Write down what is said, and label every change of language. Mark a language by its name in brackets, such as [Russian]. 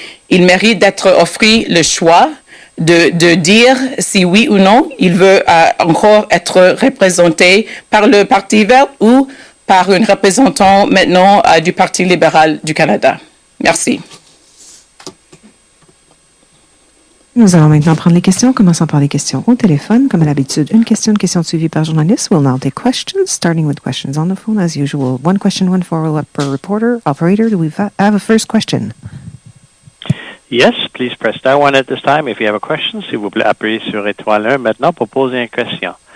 [French] Il mérite d'être offert le choix de dire si oui ou non il veut encore être représenté par le Parti vert ou par un représentant maintenant du Parti libéral du Canada. Merci. Nous allons maintenant prendre les questions, commençant par les questions au téléphone. Comme à l'habitude, une question suivie par journaliste. [English] We'll now take questions, starting with questions on the phone. As usual, one question, one follow-up per reporter. Operator, do we have a first question? Yes, please press star one at this time. If you have a question, [French] s'il vous plaît, appuyez sur étoile 1 maintenant pour poser une question.